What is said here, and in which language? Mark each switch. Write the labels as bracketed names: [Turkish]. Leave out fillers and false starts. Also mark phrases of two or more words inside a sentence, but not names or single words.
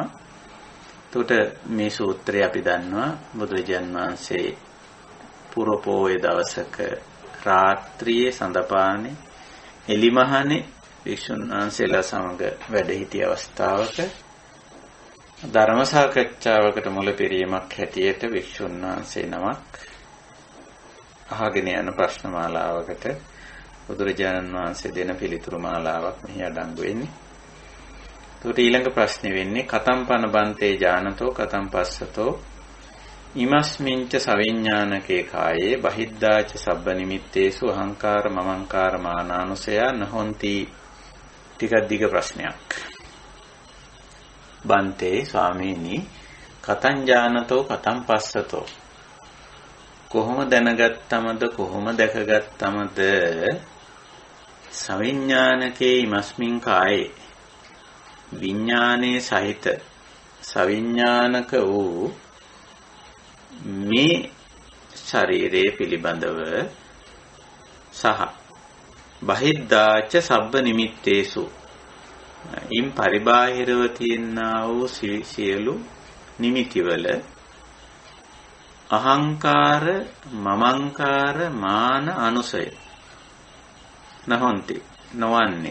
[Sinhala] එතකොට මේ සූත්‍රය අපි දන්නවා බුදුරජාන් වහන්සේ පුරපෝය දවසක රාත්‍රියේ සඳපානේ එලිමහනේ වික්ෂුන් වහන්සේලා සමග වැඩ සිටි අවස්ථාවක ධර්ම සාකච්ඡාවකට මුලපිරීමක් හැටියට වික්ෂුන් වහන්සේ නමක් අහගෙන යන ප්‍රශ්න මාලාවකට බුදුරජාණන් වහන්සේ දෙන පිළිතුරු මාලාවක් මෙහි අඩංගු වෙන්නේ. ඒකට ඊළඟ ප්‍රශ්නේ වෙන්නේ [Pali] කතම් පන බන්තේ ඥානතෝ කතම් පස්සතෝ ඉමස්මින්ච සවිඥානකේ කායේ බහිද්ධාච සබ්බ නිමිත්තේසු අහංකාර මමංකාර මානානුසය නහොන්ති. [Sinhala] ටිකක් දිග ප්‍රශ්නයක්. බන්තේ ස්වාමීනි [Pali] කතං ඥානතෝ කතං පස්සතෝ [Sinhala] කොහොම දැනගත්තමද කොහොම දැකගත්තමද [Pali] සවිඥානකේ ඉමස්මින් කායේ [Sinhala] විඥානයේ සහිත සවිඥානක වූ මේ ශරීරයේ පිළිබඳව සහ [Pali] බහිද්ධාච සබ්බ නිමිත්තේසු [Sinhala] ඉන් පරිබාහිරව තියෙනා වූ සියලු නිමිතිවල [Pali] අහංකාර මමංකාර මාන අනුසය නහොන්ති [Sinhala] නොවන්නේ.